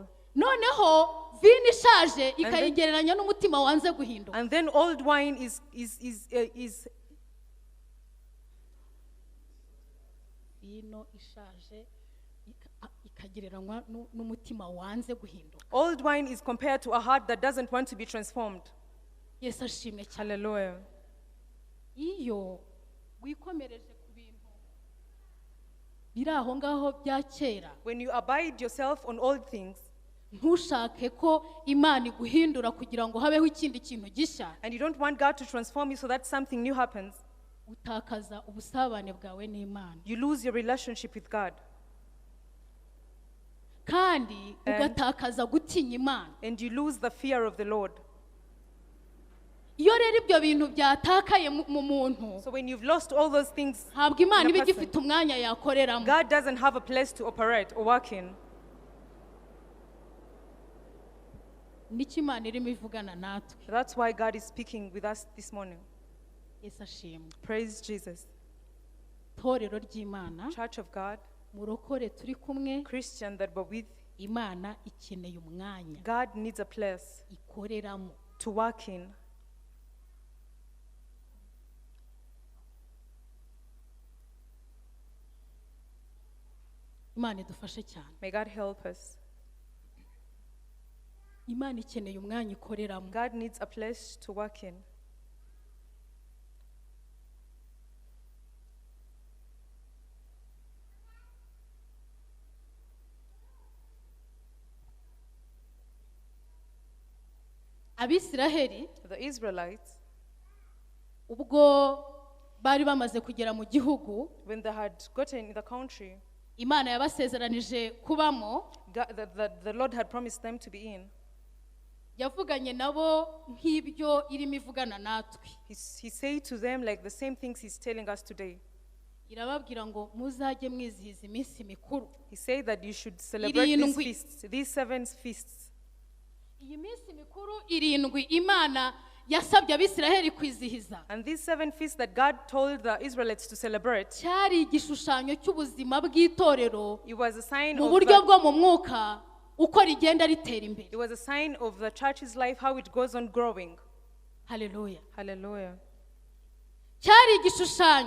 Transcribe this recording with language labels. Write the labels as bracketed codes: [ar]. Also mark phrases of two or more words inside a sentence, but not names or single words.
[rw] noneho vino ishaje ikayigereranya n'umutima wanze guhinduka [en] And then old wine is [rw] vino ishaje ikagereranywa n'umutima wanze guhinduka [en] old wine is compared to a heart that doesn't want to be transformed. [rw] yesu ashimwe cyane [en] Hallelujah. [rw] iyo wikomereje ku bintu biri aho ngaho bya kera [en] When you abide yourself on old things [rw] ntushake ko imana iguhindura kugira ngo habeho ikindi kintu gishya [en] and you don't want God to transform you so that something new happens, [rw] utakaza ubusabane bwawe n'imana [en] you lose your relationship with God [rw] kandi ugatakaza gutinya imana [en] and you lose the fear of the Lord. [rw] iyo rero ibyo bintu byatakaye mu muntu [en] So when you've lost all those things, [rw] ntabwo imana [en] in a [rw] iba [en] person, [rw] igifite umwanya yakoreramo [en] God doesn't have a place to operate or work in. [rw] nicyo imana irimo ivugana natwe [en] That's why God is speaking with us this morning. [rw] yesu ashimwe [en] Praise Jesus. [rw] itorero ry'imana [en] Church of God, [rw] murokore turi kumwe [en] Christian that we're with, [rw] imana ikeneye umwanya [en] God needs a place [rw] ikoreramo [en] to work in. [rw] imana idufashe cyane [en] May God help us. [rw] imana ikeneye umwanya ikoreramo [en] God needs a place to work in. [rw] abisiraheli [en] The Israelites, [rw] ubwo bari bamaze kugera mu gihugu [en] when they had gotten in the country [rw] imana yabasezeranije kubamo [en] the Lord had promised them to be in, [rw] yavuganye nabo nk'ibyo irimo ivugana natwe [en] he said to them like the same things he's telling us today. [rw] irababwira ngo muzajye mwizihiza iminsi mikuru [en] He said that you should celebrate these [rw] Irindwi. [en] feasts, these 7 feasts. [rw] iyi minsi mikuru irindwi imana yasabye abisiraheli kwizihiza [en] And these 7 feasts that God told the Israelites to celebrate, [rw] cyari igishushanyo cy'ubuzima bw'itorero [en] it was a sign [rw] mu [en] of [rw] buryo bwo mu mwuka uko rigenda ritera imbere [en] it was a sign of the church's life, how it goes on growing. [rw] haleluya [en] Hallelujah. [rw] cyari igishushanyo